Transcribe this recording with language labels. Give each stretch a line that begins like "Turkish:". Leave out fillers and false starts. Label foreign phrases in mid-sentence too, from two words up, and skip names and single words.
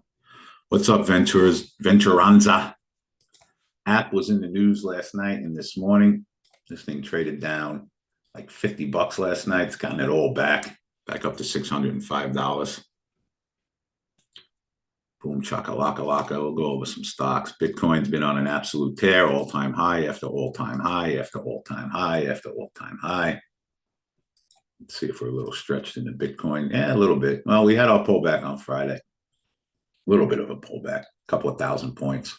English: What's up, Venturanza? App was in the news last night and this morning. This thing traded down like $50 last night. It's gotten it all back up to $605. Boom, chaka-laka-laka. We'll go over some stocks. Bitcoin's been on an absolute tear, all-time high after all-time high after all-time high after all-time high. Let's see if we're a little stretched in the Bitcoin. Yeah, a little bit. Well, we had our pullback on Friday. A little bit of a pullback, a couple of thousand points.